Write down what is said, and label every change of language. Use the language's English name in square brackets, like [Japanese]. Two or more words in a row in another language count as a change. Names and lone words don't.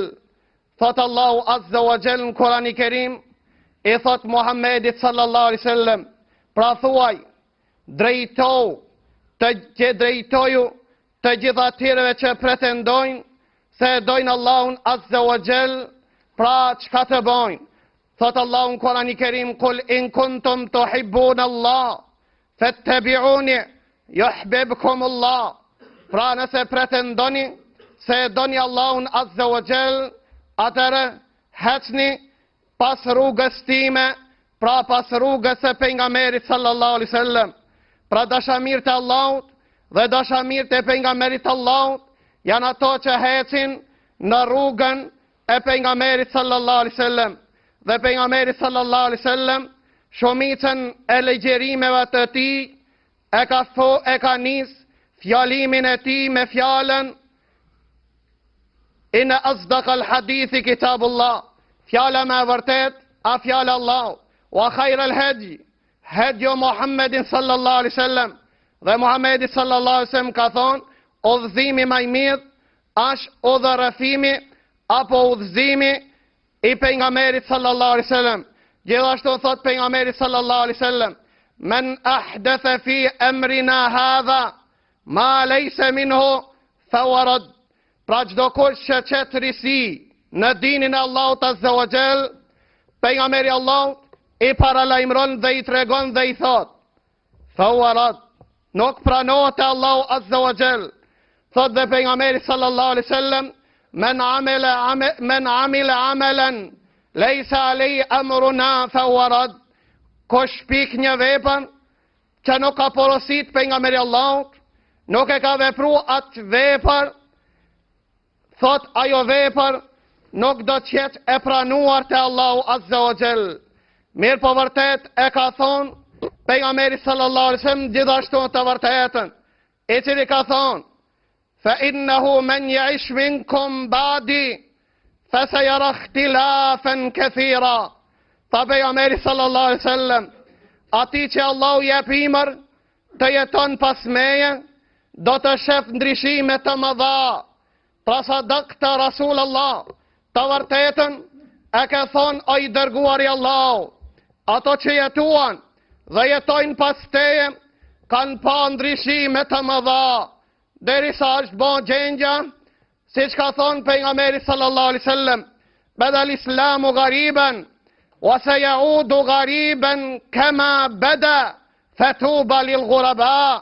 [Albanian] Thot Allahu [Arabic] عز وجل [Albanian] në Kur'anin e Kerim, i thot Muhammedit [Arabic] صلى الله عليه وسلم, [Albanian] pra thuaj, drejtoju të gjithë atyre që pretendojnë se e dojnë Allahun [Arabic] عز وجل, [Albanian] pra çka të bojnë? Thot Allahu në Kur'anin e Kerim, [Arabic] قل إن كنتم تحبون الله فاتبعوني يحببكم الله. [Albanian] Pra nëse pretendoni se e doni Allahun [Arabic] عز وجل, [Albanian] atëre hecni pas rrugës time, pra pas rrugës së pejgamberit [Arabic] صلى الله عليه وسلم. [Albanian] Pra dashamirët e Allahut dhe dashamirët e pejgamberit Allahut janë ato që hecin në rrugën e pejgamberit [Arabic] صلى الله عليه وسلم. [Albanian] Dhe pejgamberi [Arabic] صلى الله عليه وسلم [Albanian] shumicën e legjerimeve të tij e ka nis fjalimin e tij me fjalën [Arabic] إن أصدق الحديث كتاب الله, [Albanian] fjala me vërtet a fjala Allah, [Arabic] وخير الهدي هدي محمد صلى الله عليه وسلم, [Albanian] dhe Muhammedi [Arabic] صلى الله عليه وسلم [Albanian] ka thonë, udhëzimi më i mirë është udhërëfimi apo udhëzimi i pejgamberit [Arabic] صلى الله عليه وسلم. [Albanian] Gjithashtu thot pejgamberi [Arabic] صلى الله عليه وسلم, من أحدث في أمرنا هذا ما ليس منه فهو رد. [Albanian] Pra çdo kush që çet risi në dinin e Allahut [Arabic] عز وجل, [Albanian] pejgamberi Allahut i paralajmëron dhe i tregon dhe i thot, fawarad, nuk pranohet Allahu [Arabic] عز وجل. [Albanian] Thot dhe pejgamberi [Arabic] صلى الله عليه وسلم, من عمل عملا ليس عليه أمرنا فهو رد. [Albanian] Kush pik një vepër që nuk ka porosit pejgamberi Allahut, nuk e ka vepruar atë vepër, thot ajo vepër nuk do të jetë e pranuar te Allahu [Arabic] عز وجل. [Albanian] Mirë po vërtet e ka thonë pejgamberi [Arabic] صلى الله عليه وسلم [Albanian] gjithashtu të vërtetën, i cili ka thonë, [Arabic] فإنه من يعش منكم بعدي فسيرى اختلافا كثيرا. [Albanian] Tha pejgamberi [Arabic] صلى الله عليه وسلم, [Albanian] ati që Allahu jep imër të jeton pas meje, do të shef ndryshime të mëdha. Pra [Arabic] صدقت رسول الله, [Albanian] të vërtetën e ka thonë o i dërguari Allahu, ato që jetuan dhe jetojnë pas teje, kanë pa ndryshime të mëdha, derisa është bon gjendja, si që ka thonë pejgamberi [Arabic] صلى الله عليه وسلم, بدأ الإسلام غريبا وسيعود غريبا كما بدأ فطوبى للغرباء.